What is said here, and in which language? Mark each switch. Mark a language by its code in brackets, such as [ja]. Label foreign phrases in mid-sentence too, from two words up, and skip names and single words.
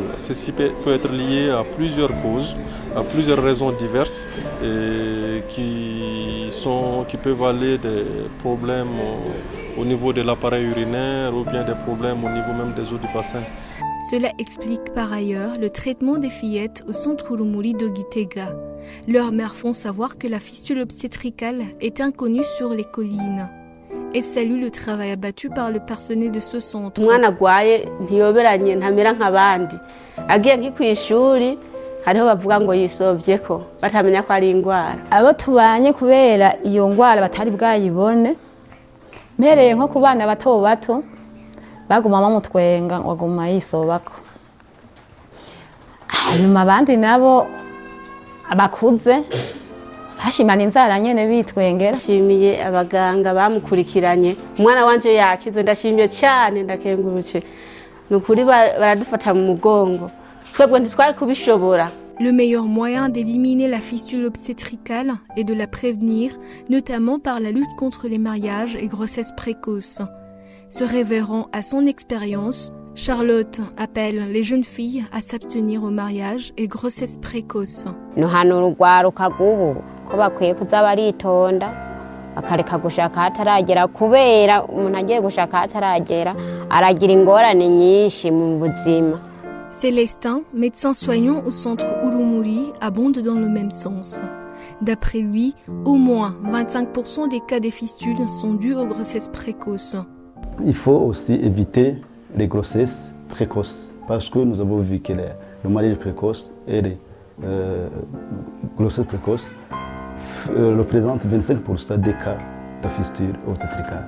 [fr] Ceci peut être lié à plusieurs causes, à plusieurs raisons diverses et qui peuvent aller des problèmes au niveau de l'appareil urinaire ou bien des problèmes au niveau même des eaux du bassin. Cela explique par ailleurs le traitement des fillettes au centre Urumuri de Gitega. Leurs mères font savoir que la fistule obstétricale est inconnue sur les collines. Et salue le travail abattu par le personnel de ce centre. [rn] Umwana gwaye ntiyoberanye ntamera nk'abandi. Agiye nkikwishuri hariho bavuga ngo yisovyeko batamenya ko ari ingwara. Abo tubanye kubera iyo ngwara batari bwayibone mpereye nko ku bana bato bato baguma bamutwenga ngo aguma yisobako, hanyuma abandi nabo abakuze bashimana inzara nyene bitwengera. Nshimiye abaganga bamukurikiranye, umwana wanje yakize, ndashimiye cyane, ndakengurutse, nukuri baradufata mu mugongo, twebwe ntitwari kubishobora. [fr] Le meilleur moyen d'éliminer la fistule obstétricale est de la prévenir, notamment par la lutte contre les mariages et grossesses précoces. Se référant à son expérience, Charlotte appelle les jeunes filles à s'abstenir au mariage et grossesses précoces. [rn] Nuhanura urwaruka rw'ubu ko bakwiye kuza baritonda bakareka gushaka hataragera, kubera umuntu agiye gushaka hataragera aragira ingorane nyinshi mu buzima. [fr] Célestin, médecin soignant au centre Urumuri, abonde dans le même sens. D'après lui, au moins 25% des cas de fistules sont dus aux grossesses précoces. Il faut aussi éviter les grossesses précoces, parce que nous avons vu que le mariage précoce et les grossesses précoces représentent 25% des cas de fistule obstétricale.